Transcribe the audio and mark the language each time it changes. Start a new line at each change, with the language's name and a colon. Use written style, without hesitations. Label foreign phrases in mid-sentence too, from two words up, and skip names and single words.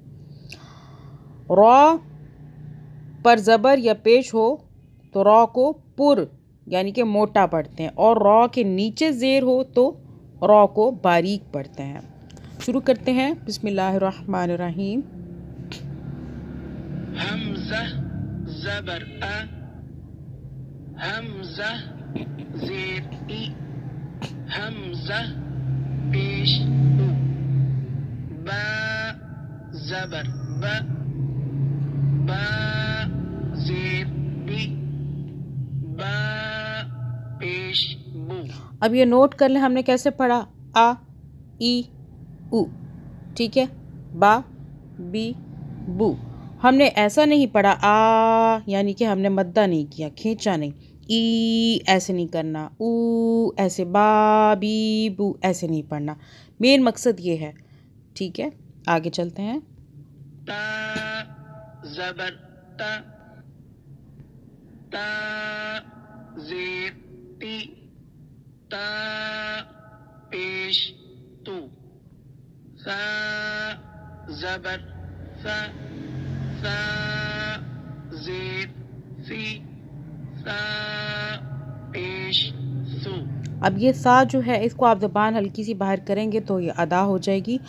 Urdu: را پر زبر یا پیش ہو تو را کو پر یعنی کہ موٹا پڑھتے ہیں، اور را کے نیچے زیر ہو تو را کو باریک پڑھتے ہیں۔ شروع کرتے ہیں،
Arabic: بسم اللہ الرحمن الرحیم۔
Urdu: حمزہ زبر ا، حمزہ زیر ای، حمزہ پیش او، با زبر با، با زیر بی، با پیش بو۔ اب یہ نوٹ کر لیں ہم نے کیسے پڑھا، آ، ای، او، ٹھیک ہے، با، بی، بو۔ ہم نے ایسا نہیں پڑھا آ یعنی کہ ہم نے مدہ نہیں کیا، کھینچا نہیں، ای ایسے نہیں کرنا، او ایسے، با، بی، بو ایسے نہیں پڑھنا۔ مین مقصد یہ ہے، ٹھیک ہے۔ آگے چلتے ہیں۔ تا زبر تا، تا زیر تی، تا پیش تو، سا زبر سا، سا زیر سی، سا پیش سو۔ اب یہ سا جو ہے اس کو آپ زبان ہلکی سی باہر کریں گے تو یہ ادا ہو جائے گی۔